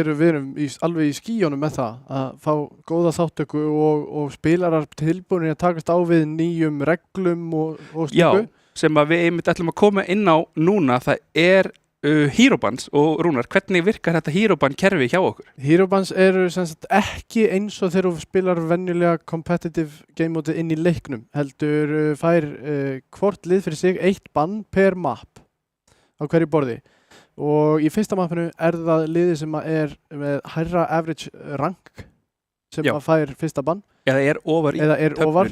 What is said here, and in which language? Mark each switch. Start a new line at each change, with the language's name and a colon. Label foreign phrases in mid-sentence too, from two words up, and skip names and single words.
Icelandic: Við erum alveg í skýjónum með það að fá góða þáttöku og spilarar tilbúinir að takast á við nýjum reglum og slíku. Já, sem að við einmitt ætlum að koma inn á núna, það er Herobands og Rúnar, hvernig virkar þetta Heroband kerfi hjá okkur? Herobands eru sem sagt ekki eins og þegar þú spilar venjulega
English: competitive game mode
Icelandic: inn í leiknum, heldur fær hvort lið fyrir sig 1 bann
English: per map
Icelandic: á hverju borði og í fyrsta mappinu er það liðið sem er með hærra
English: average rank
Icelandic: sem að fær fyrsta bann eða er ofar